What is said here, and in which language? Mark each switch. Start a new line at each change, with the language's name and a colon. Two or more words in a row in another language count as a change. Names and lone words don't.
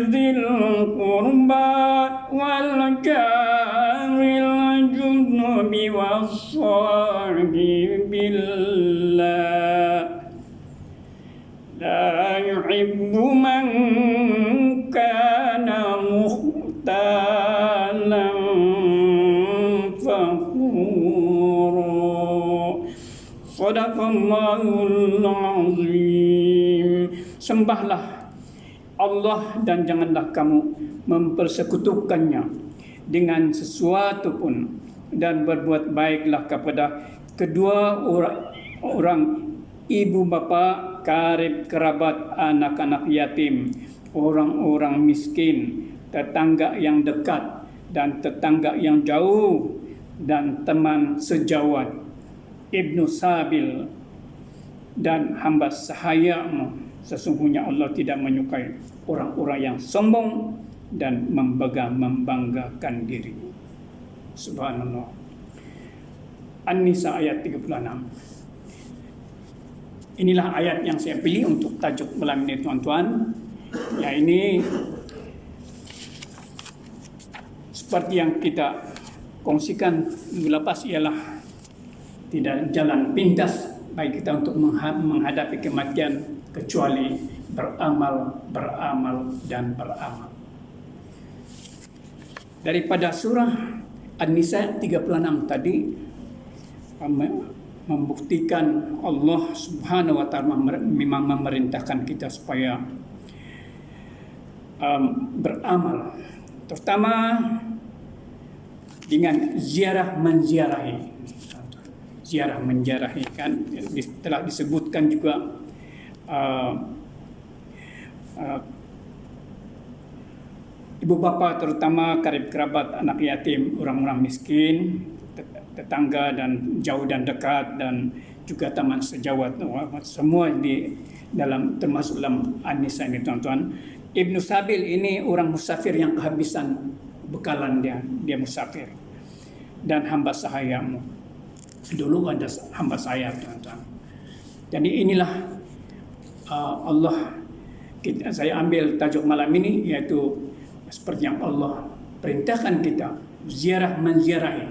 Arabic: الجنب والصاحب بالله لا يحب من كان مختالا فخورا. صدق الله العظيم.
Malay: Sembahlah Allah dan janganlah kamu mempersekutukannya dengan sesuatu pun, dan berbuat baiklah kepada kedua orang ibu bapa, karib kerabat, anak-anak yatim, orang-orang miskin, tetangga yang dekat dan tetangga yang jauh, dan teman sejawat, Ibnu Sabil dan hamba sahayamu. Sesungguhnya Allah tidak menyukai orang-orang yang sombong dan membanggakan diri. Subhanallah. An-Nisa ayat 36. Inilah ayat yang saya pilih untuk tajuk malam ini, tuan-tuan. Ya, ini seperti yang kita kongsikan minggu lepas, ialah tidak jalan pintas bagi kita untuk menghadapi kematian kecuali beramal, dan beramal. Daripada surah An-Nisa 36 tadi membuktikan
Arabic: الله سبحانه وتعالى
Malay: memang memerintahkan kita supaya beramal, terutama dengan ziarah menziarahi. Ziarah menziarahi kan telah disebutkan juga ibu bapa, terutama karib kerabat, anak yatim, orang-orang miskin, tetangga dan jauh dan dekat, dan juga teman sejawat, semua di dalam, termasuk dalam An-Nisa ini, tuan-tuan. Ibnu Sabil ini orang musafir yang kehabisan bekalan dia musafir, dan hamba sahayamu. Dulu ada hamba saya, tuan-tuan. Jadi inilah saya ambil tajuk malam ini, yaitu seperti yang Allah perintahkan kita, ziarah menziarahi.